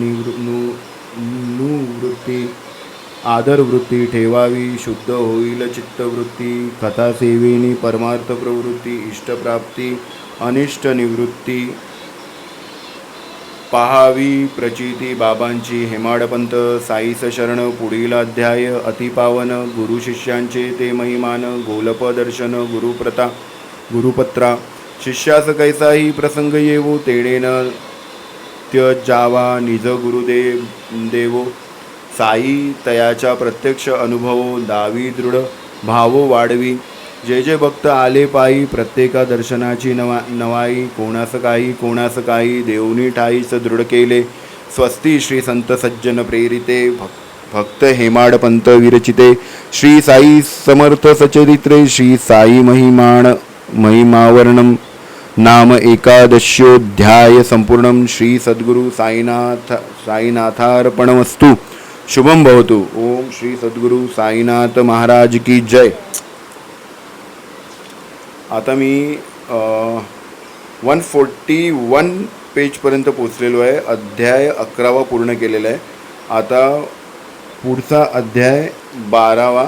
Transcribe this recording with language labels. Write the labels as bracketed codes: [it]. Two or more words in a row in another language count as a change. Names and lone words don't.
[mr] निवृत्ती, आदरवृत्ती ठेवावी, शुद्ध होईल चित्तवृत्ती, कथा सेवेनी परमार्थ प्रवृत्ती, इष्टप्राप्ती अनिष्ट निवृत्ती, पाहावी प्रचिती बाबांची, हेमाडपंत साईस शरण, पुढील अध्याय अतिपावन, गुरु शिष्यांचे ते महिमान, गोलप दर्शन गुरुपत्रा, शिष्यास कैसाही प्रसंग येवो, तेणे न त्यजावा निज देवो, साई तयाचा प्रत्यक्ष अनुभव, दावी दृढ भावो वाढवी, जे भक्त आले पायी, प्रत्येका दर्शनाची नवाई, कोणास काही देवनी ठाईस दृढ केले, स्वस्ती श्री संत सज्जन प्रेरिते, भक्त हेमाडपंत विरचिते, श्री साई समर्थ सचरित्रे, श्री साई महिमावर्णम, नाम एकादश्योध्याय संपूर्णम, [sa] श्री सद्गुरु साईनाथार्पणमस्तु, शुभम भवतु. [mr] ओम श्री सद्गुरु साईनाथ महाराज की जय. आता मी 141 पेजपर्यंत पोचलेलो आहे. अध्याय 11वा पूर्ण केलेला आहे. आता पुढचा अध्याय 12वा.